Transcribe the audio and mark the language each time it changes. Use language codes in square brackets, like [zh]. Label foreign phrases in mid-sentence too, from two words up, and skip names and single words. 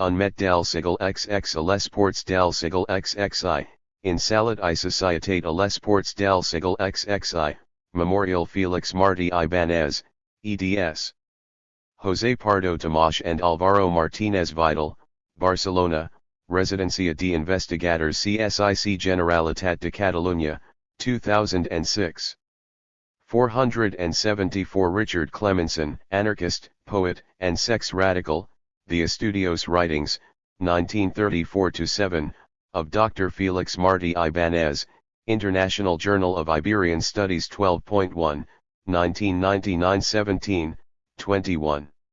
[en] on Met del Siglo XX a les Ports del Siglo XXI, in Salat I Societat a les Ports del Siglo XXI, Memorial Felix Marty Ibanez, eds. José Pardo Tomás and Álvaro Martínez Vidal, Barcelona, Residencia de Investigadores CSIC Generalitat de Catalunya, 2006. 474 Richard Clemenson, anarchist, poet, and sex radical, The Estudios Writings, 1934-7, of Dr. Felix Marty Ibanez, International Journal of Iberian Studies 12.1, 1999-17, 21.